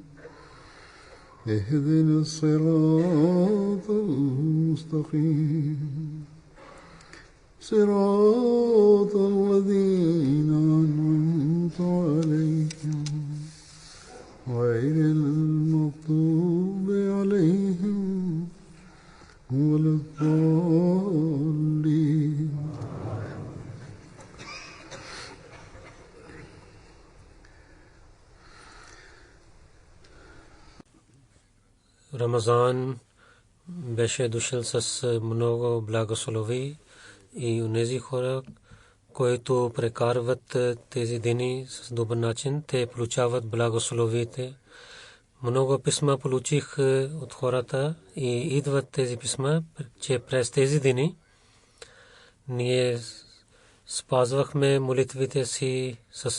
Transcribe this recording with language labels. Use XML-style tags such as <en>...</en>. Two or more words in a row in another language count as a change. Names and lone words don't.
<ar>اهدنا الصراط المستقيم صراط الذين أنعمت عليهم غير المغضوب عليهم ولا الضالين.</ar> <bg>Рамазан беше дошъл с много благослови и онези хора, които прекарват тези дни с добър начин, те получават благословите. Много писма получих от хората и идват тези писма, че през тези дни ние спазвахме молитвите си с</bg>